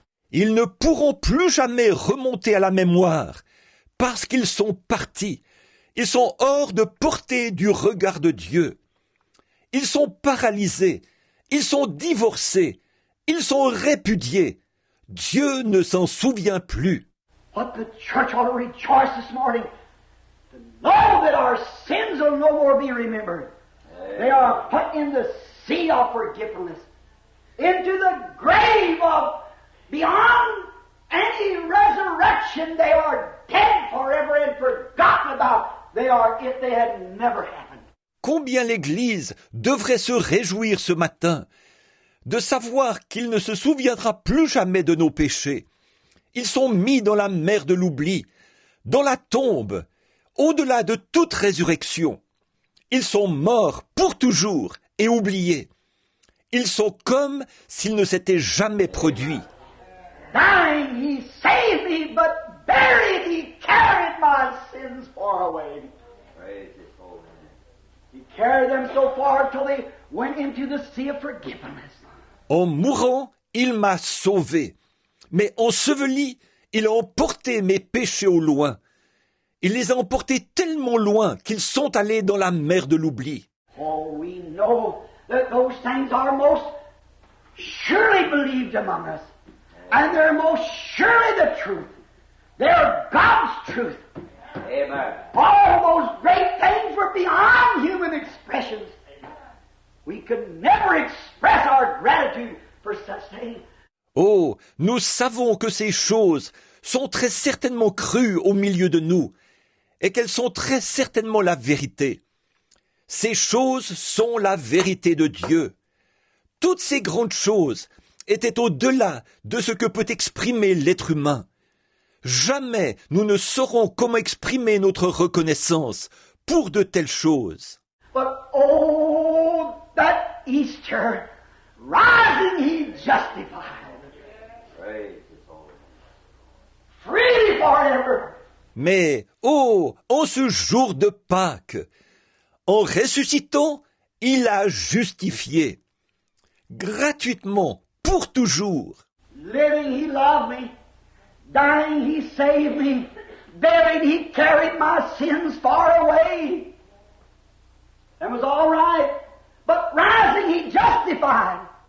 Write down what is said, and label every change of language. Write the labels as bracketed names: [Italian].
[French] Ils ne pourront plus jamais remonter à la mémoire, parce qu'ils sont partis. Ils sont hors de portée du regard de Dieu. Ils sont paralysés. Ils sont divorcés. Ils sont répudiés. Dieu ne s'en souvient plus. [English] But the church ought to rejoice this morning to know that our sins will no more be remembered. They are put in the sea of forgetfulness, into the grave of beyond any resurrection. They are dead forever and forgotten about. They are if they had never happened. [French] Combien l'Église devrait se réjouir ce matin de savoir qu'il ne se souviendra plus jamais de nos péchés Ils sont mis dans la mer de l'oubli, dans la tombe, au-delà de toute résurrection. Ils sont morts pour toujours et oubliés. Ils sont comme s'ils ne s'étaient jamais produits. [English] Dying, he saved me, but buried, he carried my sins far away. Praise his holy name. He carried them so far till they went into the sea of forgiveness. [French] En mourant, il m'a sauvé. Mais enseveli, il a emporté mes péchés au loin. Il les a emportés tellement loin qu'ils sont allés dans la mer de l'oubli. [English] Oh, we know that those things are most surely believed among us. And they're most surely the truth. They're God's truth. Amen. All those great things were beyond human expressions. We could never express our gratitude for such things. [French] Oh, nous savons que ces choses sont très certainement crues au milieu de nous, et qu'elles sont très certainement la vérité. Ces choses sont la vérité de Dieu. Toutes ces grandes choses étaient au-delà de ce que peut exprimer l'être humain. Jamais nous ne saurons comment exprimer notre reconnaissance pour de telles choses. [English] But oh, that Easter, rising he justified. Praise his holy name. Freely forever. [French] Mais, oh, en ce jour de Pâques, en ressuscitant, il a justifié. Gratuitement, pour toujours. [English] Living, he loved me. Dying, he saved me. Buried, he carried my sins far away. That was all right. But rising, he justified.